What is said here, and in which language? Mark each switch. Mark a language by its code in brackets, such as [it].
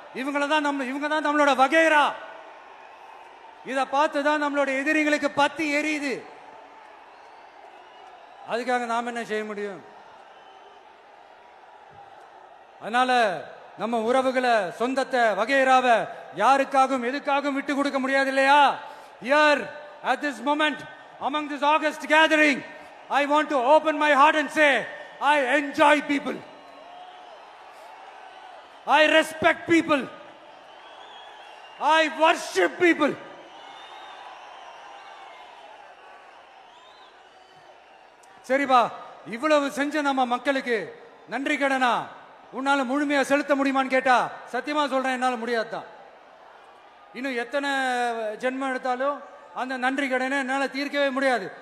[ta] இவங்க தான் நம்மளோட வகைரா. இத பார்த்துதான் நம்மளோட எதிரிகளுக்கு பத்தி எரியுது. அதுக்காக நாம என்ன செய்ய முடியும்? அதனால நம்ம உறவுகளை, சொந்தத்தை, வகைராவை யாருக்காகவும் எதுக்காகவும் விட்டு கொடுக்க முடியாது இல்லையா? [en] Here at this moment among this August gathering, I want to open my heart and say I enjoy people, I respect people, I worship people. [ta] சரிப்பா, இவ்வளவு செஞ்ச நம்ம மக்களுக்கு நன்றி கடனா உன்னால முழுமையா செலுத்த முடியுமான்னு கேட்டா சத்தியமா சொல்றேன், என்னால முடியாதுதான். இன்னும் எத்தனை ஜென்மம் எடுத்தாலும் அந்த நன்றி கடனை என்னால தீர்க்கவே முடியாது.